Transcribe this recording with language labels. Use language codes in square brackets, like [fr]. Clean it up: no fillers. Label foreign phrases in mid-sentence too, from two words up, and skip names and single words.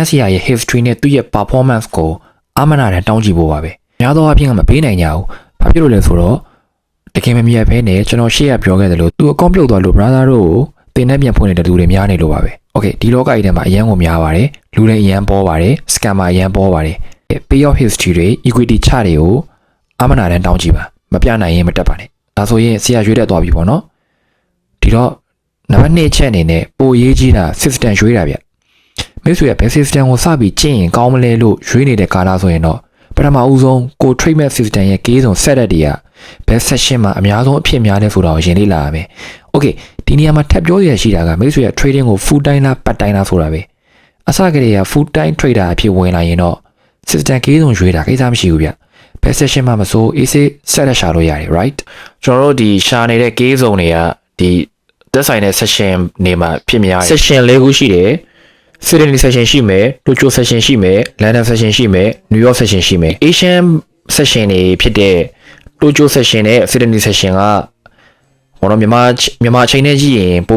[my] ဆရာရဲ့ history နဲ့သူ့ရဲ့ performance ကိုအမနာတန်တောင်းကြည့်ဖို့ပါပဲများသောအားဖြင့်ကမပေးနိုင်ကြဘူးဘာဖြစ်လို့လဲဆိုတော့တကယ်မမြတ်ဘဲနဲ့ကျွန်တော်ရှေ့ကပြောခဲ့သလိုသူအကောင့်ပြုတ်သွားလို့ brother တို့ကိုသင်တန်းပြန်ဖွင့်နေတဲ့လူတွေများနေလို့ပါပဲOkay ဒီလောကကြီးထဲမှာအရန်ကိုများပါတယ်လူတွေအရန်ပေါ်ပါတယ် scammer အရန်ပေါ်ပါတယ် [en] payoff history [my] တွေ [en] equity chart [my] တွေကိုအမနာတန်တောင်းကြည့်ပါမပြနိုင်ရင်မတက်ပါနဲ့ဒါဆိုရင်ဆရာရွေးတက်သွားပြီပေါ့ နော်ဒီတော့နံပါတ်2ချက်အနေနဲ့ပိုရေးကြီးတာ system ရွေးတာဗျမိတ်ဆွေကဘယ် system ကိုစပြီးကျင့်ရင်ကောင်းမလဲလို့ရွေးနေတဲ့ကာလဆိုရင်တော့ပထမဦးဆုံးကို [en] treatment system [my] ရဲ့ကေးစုံ [en] set up [my] တွေကဘယ် session မှာအများဆုံးအဖြစ်များလဲဆိုတာကိုရှင်းလေ့လာရမယ် Okay ဒီနေရာမှာထပ်ပြောရရှိတာကမိတ်ဆွေက trading ကို full time လား [en] part time [my] လားဆိုတာပဲအစကတည်းက [en] full time trader [my] အဖြစ်ဝင်လာရင်တော့ system ကေးစုံရွေးတာကိစ္စမရှိဘူးဗျဘယ် session မှာမဆို [en] easy set [my] ရှာလို့ရတယ် right ကျွန်တော်တို့ဒီရှာနေတဲ့ ကေးစုံတွေကဒီသက်ဆိုင်တဲ့ session နေမှာဖြစ် များတယ် session ၄ခုရှိတယ် Sydney session ရှိမယ် Tokyo session ရှိမယ် London session ရှိမယ် New York session ရှိမယ် [en] Asian session [my] တွေဖြစ်တဲ့ Tokyo session နဲ့ Sydney session ကဟောတော့မြန်မာအချိန်နဲ့ကြည့်ရင်ပို့